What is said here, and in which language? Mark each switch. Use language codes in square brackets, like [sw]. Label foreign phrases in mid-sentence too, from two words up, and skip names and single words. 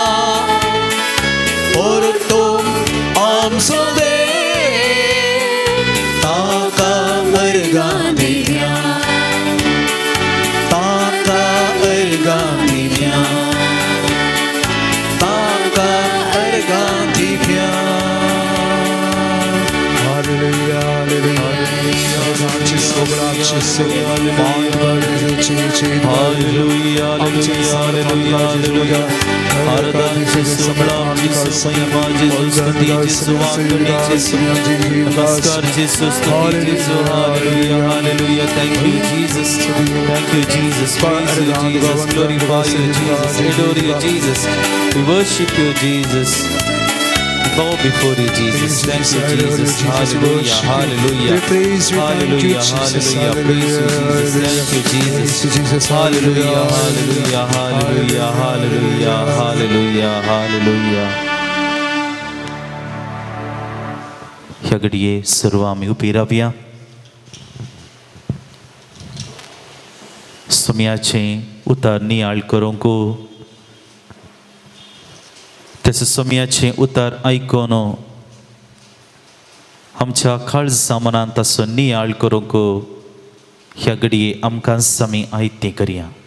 [kok] परतो आमचो देव ताका अर्गां दिवया ताका अर्गां दिवया ताका अर्गां दिवया हालेलुया हालेलुया आमची सोबराची हालेलुया हालेलुया हालेलुया हालेलुया आराधना सोबरा जिसु महिमा जिसु स्तुति जिसु वाकडी जिसु नमस्कार जिसु स्तुति जिसु हालेलुया हालेलुया [en] thank you Jesus praise you Jesus glorify you Jesus adore you Jesus we worship you Jesus bow before you Jesus thank you Jesus hallelujah hallelujah hallelujah hallelujah praise you Jesus thank you Jesus hallelujah hallelujah hallelujah hallelujah hallelujah hallelujah [kok] ह्या घडये सर्व आम्ही उभी रावया सोम्याचे उतार नियाळ करूंक त्याचे सोम्याचे उतार आयकोन आमच्या काळजा मनांत ताचो नियाळ करूंक ह्या घडये आमकां समी आयतें करया